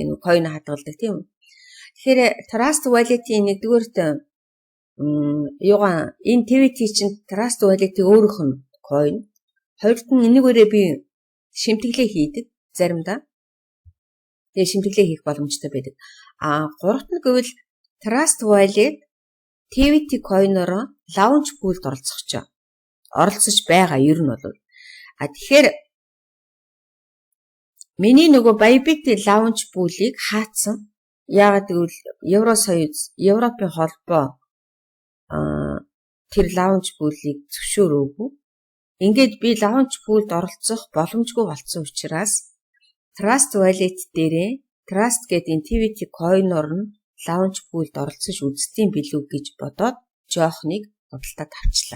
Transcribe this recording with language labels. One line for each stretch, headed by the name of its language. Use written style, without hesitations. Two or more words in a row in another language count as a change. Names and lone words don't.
Mongolian: Нэг coin хадгалдаг тийм үү. Тэгэхээр Trust Wallet-ийн нэгдүгээрт юугаа энэ TVT чинь Trust Wallet-ийн өөрийнх нь coin. Хоёрт нь энэгээрээ би шимтгэлээ хийдэг заримдаа. Тэгээ шимтгэлээ хийх боломжтой байдаг. Гуравт нь гэвэл Trust Wallet TVT coin-ороо
English: launch pool-
Mongolian: д оролцож байгаа ер нь бол. Тэгэхээр миний нөгөө Bybit
English: launch pool-
Mongolian: ыг хаацсан. Яагаад гэвэл Европын холбоо тэр
English: launch pool-
Mongolian: ыг зөвшөөрөөгүй. Ингээд би
English: launch pool-
Mongolian: д оролцох боломжгүй болсон учраас Trust Wallet дээрээ Trust гэдэг энэ TVT coin-оор нь
English: launch pool-
Mongolian: д оролцож үзтiin билүү гэж бодоод жоох нэг бодолтод авчлаа.